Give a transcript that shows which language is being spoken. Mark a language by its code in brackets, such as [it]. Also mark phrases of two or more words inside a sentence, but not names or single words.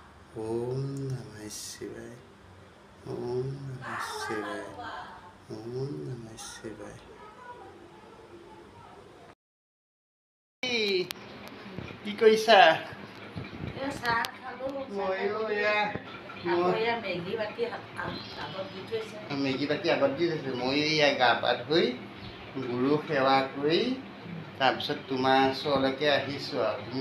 [sa] ॐ नमः शिवाय ॐ नमः शिवाय ॐ नमः शिवाय [as] কি কৰিছা মেগী বাতি আগত দি থৈছোঁ মই এয়া গা পা ধুই গুৰু সেৱা কৰি তাৰপিছত তোমাৰ ওচৰলৈকে আহিছোঁ আৰু তুমি